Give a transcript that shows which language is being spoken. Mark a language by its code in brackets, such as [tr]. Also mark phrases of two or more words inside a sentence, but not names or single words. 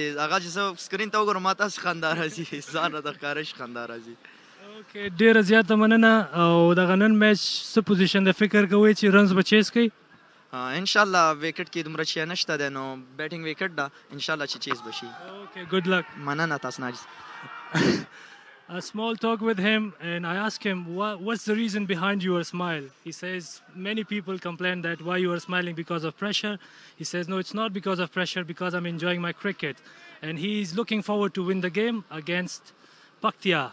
[ps] هغه چې زه سکرین ته وګورم ما ته هسې خندا راځي، ځان راته ښکاره شي خندا راځي. اوکې، ډېره زیاته مننه. او دغه نن میچ څه پوزیشن د فکر کوئ چې رنز به چیز کوي؟ انشاءالله ویکټ کې دومره شی نشته دی، نو بیټینګ ویکټ ده انشاءالله چې چیز به شي. [en] Okay, good luck. [ps] مننه تاسو ناجز. [en] A small talk with him, and I asked him, what's the reason behind your smile? He says, many people complain that why you are smiling because of pressure. He says, no, it's not because of pressure, because I'm enjoying my cricket. And he's looking forward to win the game against Paktia.